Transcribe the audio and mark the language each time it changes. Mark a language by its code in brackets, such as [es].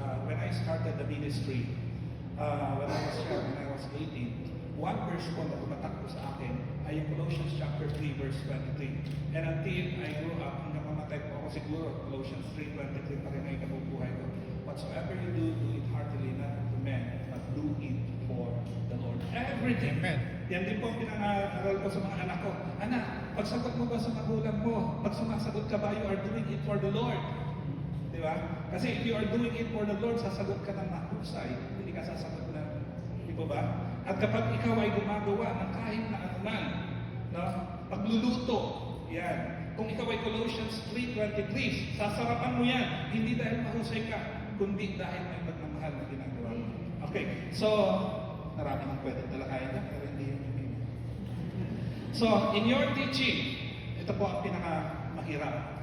[en] When I started the ministry, when I was 18, one verse [tl] po na tumatak po sa akin ay yung [en] Colossians chapter 3 verse 23. And until I grew up, [tl] hanggang mamatay po ako siguro, Colossians 3:23 pa rin ay kabubuhay ko. [en] Whatsoever you do, do it heartily, not to men, but do it for the Lord. Everything. Amen. [tl] Yan din po ang pinangaral ko sa mga anak ko. Anak, pagsagot mo ba sa magulang mo? Pag sumasagot ka ba, [en] you are doing it for the Lord. [tl] Di ba? [en] Kasi if you are doing it for the Lord, [tl] sasagot ka ng mahusay. Hindi ka sasagot na, di ba ba? At kapag ikaw ay gumagawa ng kahit na anuman, no? Pagluluto, yan. Kung ikaw ay Colossians 3:23, sasarapan mo yan. Hindi dahil mahusay ka, kundi dahil may pagmamahal na ginagawa mo. Okay, so, marami nang pwede talakayan na, pero hindi yun yung [en] So, in your teaching, [tl] ito po ang pinakamahirap.